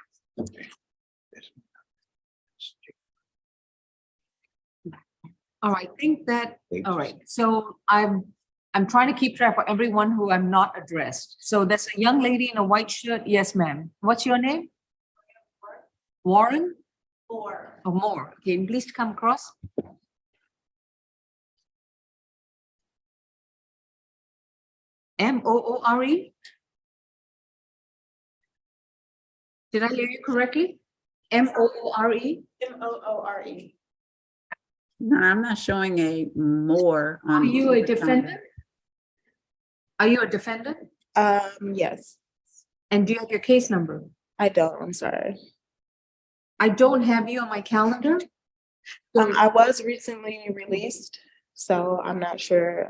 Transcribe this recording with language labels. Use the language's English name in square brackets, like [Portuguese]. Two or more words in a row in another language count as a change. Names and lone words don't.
[English] All right, I think that, all right, so I'm trying to keep track of everyone who I'm not addressed. So there's a young lady in a white shirt. Yes, ma'am. What's your name? Warren? Moore. Oh, Moore. Okay, please come across. M-O-O-R-E? Did I hear you correctly? M-O-O-R-E? M-O-O-R-E. No, I'm not showing a more on. Are you a the calendar. defendant? Are you a defendant? Yes. And do you have your case number? I don't, I'm sorry. I don't have you on my calendar. I was recently released, so I'm not sure.